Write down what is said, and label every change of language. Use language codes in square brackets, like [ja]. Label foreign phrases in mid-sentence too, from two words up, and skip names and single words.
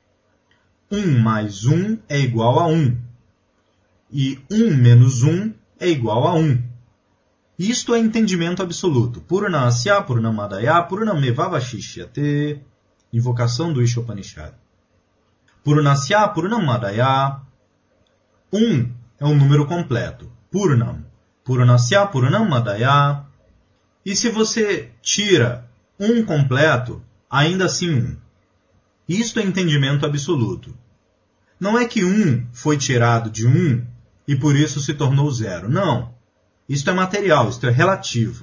[pt] 1 mais 1 é igual a 1. E 1 menos 1 é igual a 1. Isto é entendimento absoluto. [sa] Purnasya Purnamadaya Purnamevavashishyate. [pt] Invocação do Ishopanishad. [sa] Purnasya Purnamadaya. [pt] 1 é um número completo. [sa] Purnam. Purnasya Purnamadaya. [pt] E se você tira 1 completo, ainda assim 1. Isto é entendimento absoluto. Não é que 1 foi tirado de 1 e por isso se tornou 0. Não. Isto é material, isto é relativo.